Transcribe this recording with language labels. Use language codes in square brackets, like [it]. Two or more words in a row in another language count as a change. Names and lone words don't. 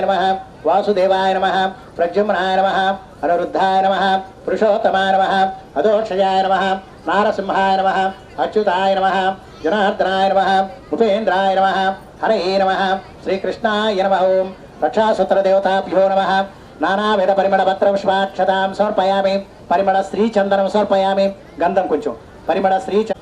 [sa] नमः वासुदेवाय नमः प्रद्युम्नाय नमः अनिरुद्धाय नमः पुरुषोत्तमाय नमः अदोक्षजाय नमः नारसिंहाय नमः अच्युताय नमः जनार्दनाय नमः उपेन्द्राय नमः हरये नमः श्रीकृष्णाय नमः ओं रक्षासूत्रदेवताभ्यो नमः नानाविध परिमళపత్ర పుష్పాక్షతాం సమర్పయామి పరిమళ శ్రీ చందనం సమర్పయామి [te] గంధం కొంచెం [sa] పరిమళ శ్రీ